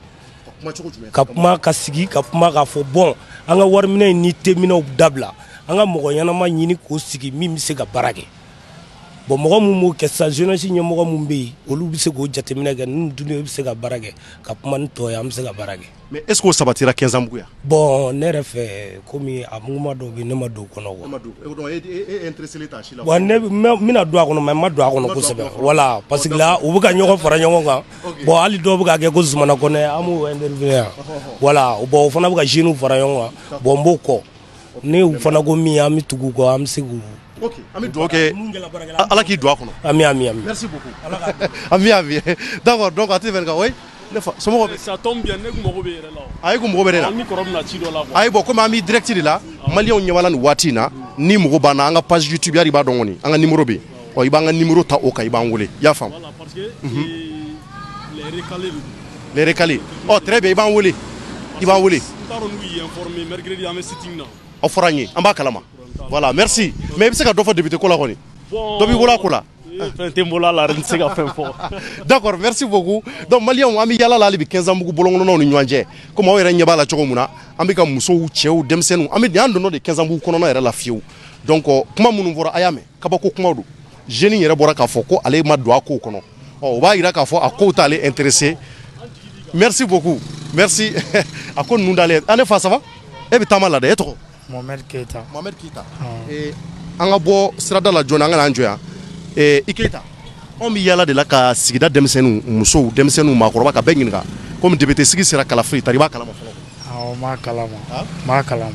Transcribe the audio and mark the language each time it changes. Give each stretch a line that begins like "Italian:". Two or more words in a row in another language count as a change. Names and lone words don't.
Bambara: Ka kuma ka sigi ka kuma k'a fɔ bon an ka wariminɛ ni teminɛw dabila an ka mɔgɔ ɲɛnama ɲini k'o sigi min bɛ se ka baara kɛ bon mɔgɔ mun b'o kɛ sisan jeunesse ɲɛmɔgɔ mun bɛ yen olu bɛ se k'o jateminɛ kɛ ninnu dun bɛ se ka baara kɛ ka kuma ni tɔ ye an bɛ se ka baara kɛ.
French: Mais est ce que
Bambara: o sabatira Kenzambugu yan? Bon ne yɛrɛ fɛ komi a muguma dɔw bɛ yen ne ma don o kɔnɔ quoi. E intéressé t'a si la? Bon ne bɛna don a kɔnɔ mais n ma don a kɔnɔ kosɛbɛ
French: voilà parce que
Bambara: là u bɛ ka ɲɔgɔn fara ɲɔgɔn kan bon hali dɔw bɛ ka kɛ ko Zumana Kɔnɛ an b'o interviewer yan voilà bon o fana bɛ ka jeunes fara ɲɔgɔn kan bon n b'o kɔ ne u fana ko min an bɛ tugu kɔ an bɛ se k'u. Ok, an bɛ dugawu kɛ Ala k'i don a kɔnɔ. Ami ami ami.
French: Merci beaucoup.
Bambara: Ami ami.
French: D'accord donc
Bambara: a tɛ fɛn kan oui. Ne fa somɔgɔw bɛ.
French: Ça tombe bien
Bambara: ne kun mago bɛ yɛrɛ la. Ayi ko mɔgɔ bɛ ne la. An mi kɔrɔ bɛna ci dɔ la quoi. Ayi bon komi an bɛ direct de la maliyɛnw ɲɛbala nin waati in na ni mɔgɔ b'an na an ka page YouTube yari i b'a dɔn kɔni an ka numéro bɛ yen i b'an ka numéro ta o kan i b'an wele i y'a faamu.
French: Voilà parce que les recalés. Les recalés très bien
Bambara: i b'an wele i b'an wele. N t'a dɔn n'u y'i informer mercredi an bɛ sitting na. Aw fɔra an ye an b'a kalama
French: voilà merci mais
Bambara: i bɛ se ka dɔ fɔ député ko la kɔni dɔ b'i bolo a ko la. Fɛn tɛ n bolo a la n tɛ se ka fɛn fɔ.
French: D'accord merci beaucoup donc
Bambara: maliyɛnw an bɛ yala la hali bi Kenzambugu bɔlɔnkɔnɔnaw ni ɲɔgɔn cɛ komi aw yɛrɛ ɲɛ b'a la cogo min na an bɛ ka musow cɛw denmisɛnninw an donnɔ de Kenzambugu kɔnɔna yɛrɛ la fiyewu donc kuma minnu fɔra a y'a mɛn kabako kumaw don jeune yɛrɛ bɔra k'a fɔ ko ale ma don a kow kɔnɔ o b'a yira k'a fɔ a kow t'ale intéressé
French: merci beaucoup merci
Bambara: a ko ninnu d'ale ne fa
French: ça va
Bambara: e bɛ taama la dɛ e tɔgɔ? Mohamed Keita. Mohamed Keita an ka bɔ sirada la joona an ka n'an jɔ yan i Keita anw bɛ yala de la ka sigida denmisɛnninw musow denmisɛnninw maakɔrɔba ka bɛɛ ɲininka komi député sigi sera Kalafili tari i b'a kalama fɔlɔ? Awɔ n b'a kalama. N b'a kalama.